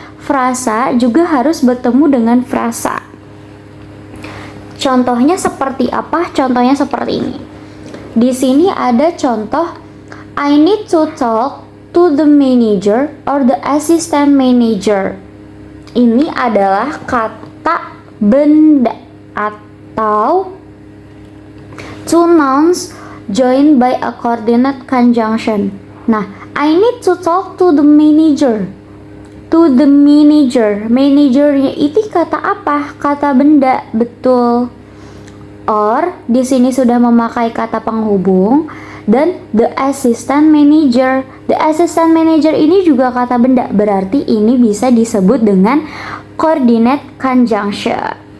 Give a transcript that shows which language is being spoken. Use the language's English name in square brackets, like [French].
[Indonesian] Frasa juga harus bertemu dengan frasa. Contohnya seperti apa? Contohnya seperti ini. Di sini ada contoh, [English] I need to talk to the manager or the assistant manager. Ini adalah kata benda atau two nouns joined by a coordinate conjunction. Nah, I need to talk to the manager. To the manager. [Indonesian] Managernya itu kata apa? Kata benda, betul. Or di sini sudah memakai kata penghubung. [English] Dan the assistant manager. [Indonesian] The assistant manager ini juga kata benda, berarti ini bisa disebut dengan coordinate conjunction.